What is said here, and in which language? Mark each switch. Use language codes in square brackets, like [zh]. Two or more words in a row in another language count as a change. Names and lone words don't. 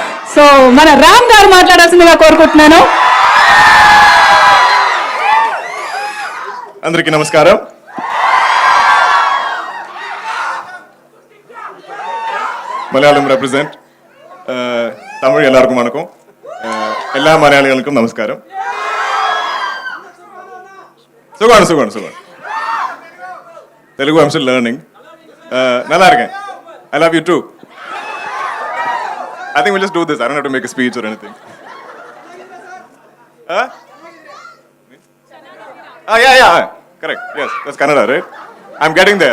[te] సో మన రామ్ గారు మాట్లాడాల్సిందిగా కోరుకుంటున్నాను. అందరికీ నమస్కారం. [ml] മലയാളം റെപ്രസെന്റ് തമിഴ് എല്ലാവർക്കും വണക്കം. എല്ലാ മലയാളികൾക്കും നമസ്കാരം. സുഖമാണ് സുഖമാണ് സുഖമാണ്. [en] Telugu I am still learning. [ta] நல்லா இருக்கேன். [en] I love you too. I think we'll just do this. I don't have to make a speech or anything. Huh? Yeah. Correct. Yes, that's Kannada, right? I'm getting there.